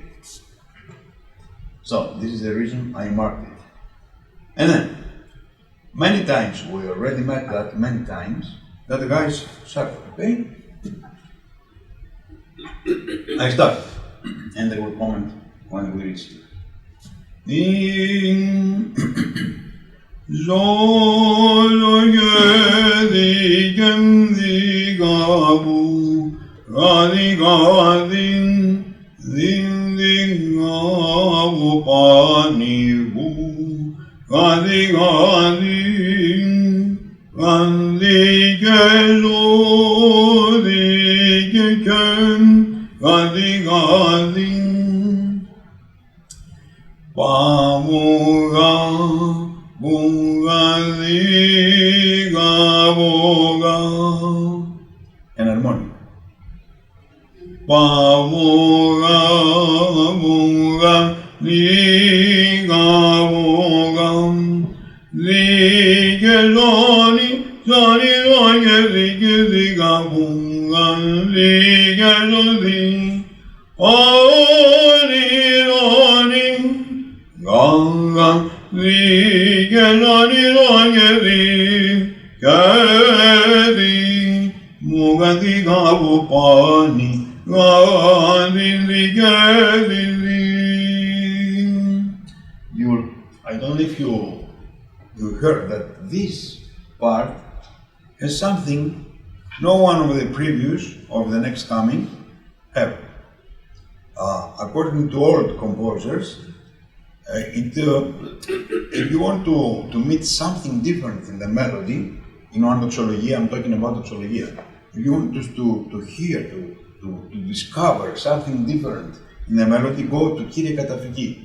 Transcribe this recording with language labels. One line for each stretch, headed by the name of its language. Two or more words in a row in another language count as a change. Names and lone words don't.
English: So this is the reason I marked it, and then many times we already met that many times that the guys suffer. Okay. I start, and they will comment when we reach it. Zoyedi digabu, radigadin, digabu panibu, radigadin, radigelodigem, radigadin. Pamuga, bunga, liga, boga. An harmonic. Pamuga, bunga, liga, boga. Ligeloni, zoni, zoni, liga, bunga, ligeloni. Oni, oni. Ganga ligelani longeri kedi mugadi gabu pani gadi ligedi. I don't know if you heard that this part has something no one of the previous or the next coming have. According to old composers, if you want to meet something different in the melody, in one doxology, I'm talking about doxology, if you want to hear, to discover something different in the melody, go to Kyrie Katafiki.